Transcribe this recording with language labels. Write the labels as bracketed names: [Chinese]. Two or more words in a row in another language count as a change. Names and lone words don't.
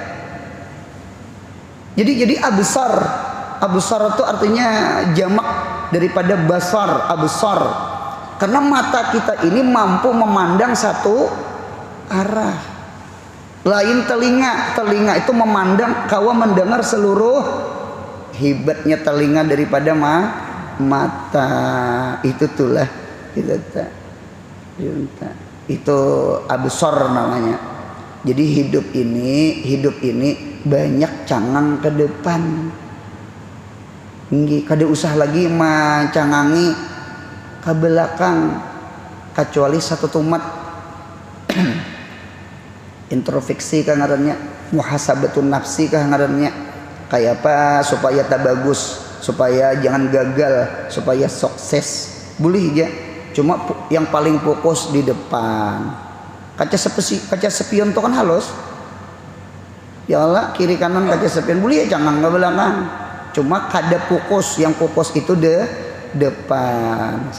[Indonesian] Jadi absar itu artinya jamak daripada basar, absar. Karena mata kita ini mampu memandang satu arah. [Banjar] Lain telinga itu memandang, kawa mendengar seluruh. [Indonesian] Hebatnya telinga daripada mata. [Banjar] Itu tulah itu absar namanya. Jadi hidup ini banyak cangang ke depan. Kada usah lagi macangangi ke belakang, kecuali satu tumat introspeksi kah ngarannya, [Arabic] محاسبة النفس [Banjar] kah ngarannya. Kayak apa supaya tak bagus, supaya jangan gagal, supaya sukses. Boleh aja. [Indonesian] Cuma yang paling fokus di depan. Kaca spion itu kan halus. Ya Allah, kiri kanan kaca spion boleh ya, jangan ke belakang. [Banjar] Cuma kada fokus, yang fokus itu depan.